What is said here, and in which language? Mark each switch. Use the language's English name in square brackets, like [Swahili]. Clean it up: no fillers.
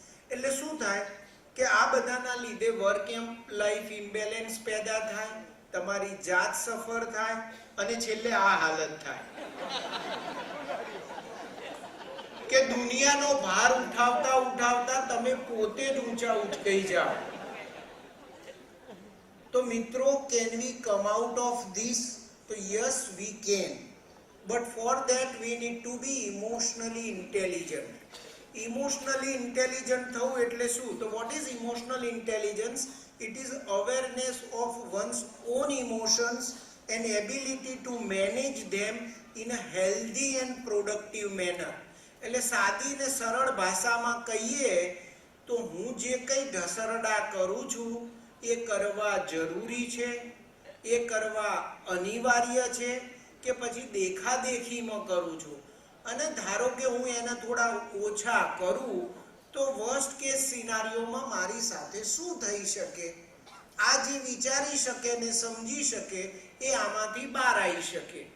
[Gujarati] એટલે શું થાય કે આ બધાના લીધે વર્ક લાઈફ ઇમ્બેલેન્સ પેદા થાય, તમારી જાત સફર થાય અને છેલ્લે આ હાલત થાય કે દુનિયાનો ભાર ઉઠાવતા ઉઠાવતા તમે પોતે જ ઊંચા ઉઠી જાઓ. તો મિત્રો, [English] can we come out of this? So yes, we can, but for that we need to be emotionally intelligent. Emotionally intelligent [Gujarati] થવું એટલે શું? [English] તો what is emotional intelligence? It is awareness of one's own emotions and ability to manage them in a healthy and productive manner. [Gujarati] એટલે સાદી ને સરળ ભાષામાં કહીએ તો હું જે કંઈ ઢસરડા કરું છું એ કરવા જરૂરી છે, એ કરવા અનિવાર્ય છે કે પછી દેખાદેખીમાં કરું છું, અને ધારો કે હું એને થોડા ઓછા કરું તો વર્સ્ટ કેસ સિનારીઓમાં મારી સાથે શું થઈ શકે, આ જે વિચારી શકે ને સમજી શકે એ આમાંથી બહાર આવી શકે.